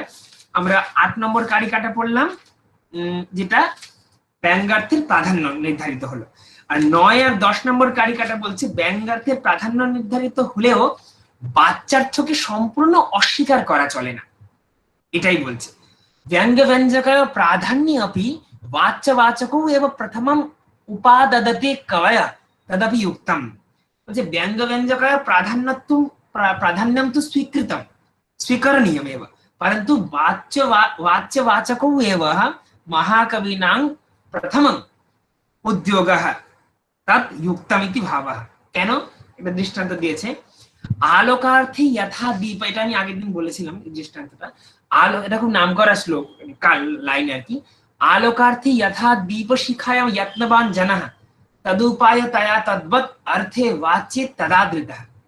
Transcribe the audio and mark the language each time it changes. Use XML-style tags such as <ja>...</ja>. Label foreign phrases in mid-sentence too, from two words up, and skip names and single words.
<bn>আমরা 8 নম্বর কারিকাটা পড়লাম, যেটা ব্যঙ্গার্থের প্রাধান্য নির্ধারিত হলো। আর 9 আর 10 নম্বর কারিকাটা বলছে ব্যঙ্গার্থের প্রাধান্য নির্ধারিত হলেও বাচ্যার্থকে সম্পূর্ণ অস্বীকার করা চলে না, এটাই বলছে।</bn> <sa>ব্যঙ্গ ব্যঞ্জকায় প্রাধান্য अपि वाच्यवाचकौ एव प्रथमम् उपाददते कवया तदपि युक्तम्। বলছে ব্যঙ্গ ব্যঞ্জকায় প্রাধান্যম তু স্বীকরণীয়মেব, परन्तु वाच्यवाचकौ एव महाकविनां प्रथमं उद्योगः तत् युक्तमिति भावः। কেন?</sa> <bn>এটা দৃষ্টান্ত দিয়েছে। আলোকার্থে যথা দীপ, এটা আমি আগের দিন বলেছিলাম এই দৃষ্টান্তটা। আলো, এটা খুব নাম করা শ্লোক, লাইন আর কি।</bn> <sa>আলোকার্থে যথা দীপ শিখায়াম যত্নবান জনঃ তদুপায় তয়া তদ্বৎ অর্থে বাচ্যে তদাদৃতঃ।</sa>